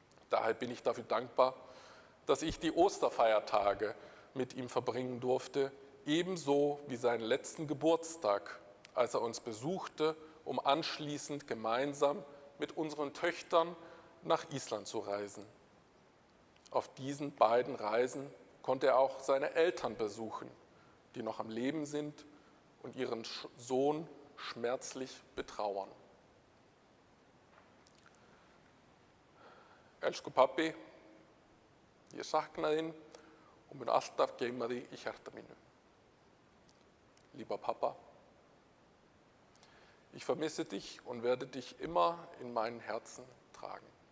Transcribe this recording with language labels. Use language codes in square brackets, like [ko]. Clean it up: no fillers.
[de] Daher bin ich dafür dankbar, dass ich die Osterfeiertage mit ihm verbringen durfte, ebenso wie seinen letzten Geburtstag, als er uns besuchte, um anschließend gemeinsam mit unseren Töchtern nach Island zu reisen. Auf diesen beiden Reisen konnte er auch seine Eltern besuchen, die noch am Leben sind und ihren Sohn schmerzlich betrauern. [is] Elsku pabbi, ég sakna þín og mun alltaf geyma þig í hjarta mínu. [de] Lieber Papa, ich vermisse dich und werde dich immer in meinem Herzen tragen.